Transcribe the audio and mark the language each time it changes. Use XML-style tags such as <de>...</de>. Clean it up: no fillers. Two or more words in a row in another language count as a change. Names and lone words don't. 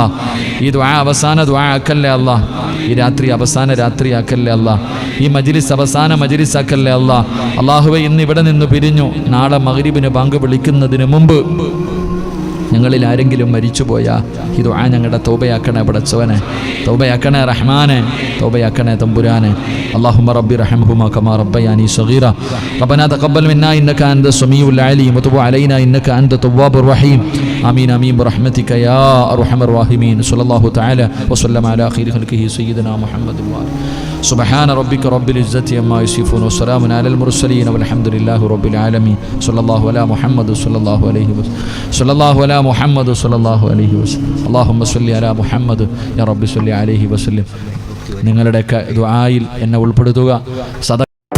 <ml>ഈ ദുആ അവസാന ദുആ ആക്കല്ലേ അല്ലാ. ഈ രാത്രി അവസാന രാത്രി ആക്കല്ലേ അല്ലാ. ഈ മജ്ലിസ് അവസാന മജ്ലിസ് ആക്കല്ലേ അല്ലാ. അള്ളാഹുവേ ഇന്ന് ഇവിടെ നിന്ന് പിരിഞ്ഞു. നാളെ മഗ്രിബിന് ബാങ്ക് വിളിക്കുന്നതിന് മുമ്പ് ഞങ്ങളിൽ ആരെങ്കിലും മരിച്ചുപോയാ ഈ ദുആ ഞങ്ങളുടെ തൗബയാക്കണേ പടച്ചവനെ. തൗബയാക്കണേ റഹ്മാനെ. തൗബയാക്കണേ തമ്പുരാനെ.</ml> <ar>اللهم رب ارحمهما كما ربياني صغيرا ربنا تقبل منا انك انت السميع العليم وتب علينا انك انت التواب الرحيم امين امين برحمتك يا ارحم الراحمين صلى الله تعالى وسلم على خير خلقه سيدنا محمد وآله سبحان ربك رب العزة عما يصفون وسلام على المرسلين والحمد لله رب العالمين صلى الله على محمد صلى الله عليه وسلم صلى الله على محمد صلى الله عليه وسلم اللهم صل على محمد يا رب صل عليه وسلم.</ar> <ml>നിങ്ങളുടെയൊക്കെ ദുആയിൽ എന്നെ ഉൾപ്പെടുത്തുക.</ml>